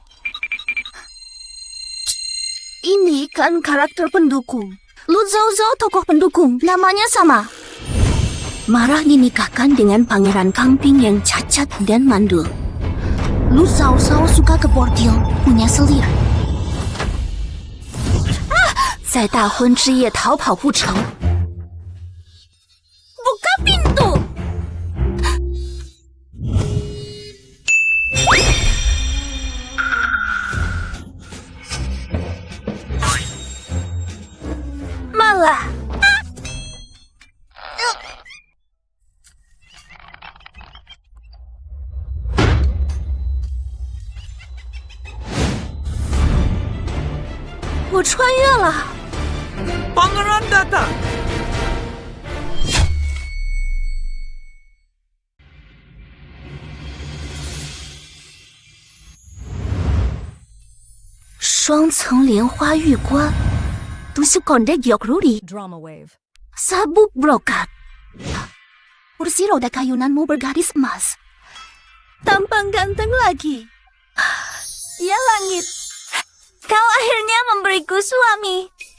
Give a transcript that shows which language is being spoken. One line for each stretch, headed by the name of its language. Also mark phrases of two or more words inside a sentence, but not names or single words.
Indonesian: Ini kan karakter pendukung. Lu Zhao Zhao tokoh pendukung, namanya sama. Marah dinikahkan dengan Pangeran Kangping yang cacat dan mandul. Lu Zhao Zhao suka ke bordil, punya selir.
Chinese: 在大婚之夜逃跑不成，
Indonesian: Buka pintu! Malah!
Chinese: Aku 穿越了。
Indonesian: Pangeran datang!
Chinese: 双层莲花玉冠
Indonesian: ，tusuk konde giok ruri. Drama wave. Sabuk brokat. Kursi roda kayunanmu bergaris emas. Tampang ganteng lagi. Ya langit, kau akhirnya memberiku suami.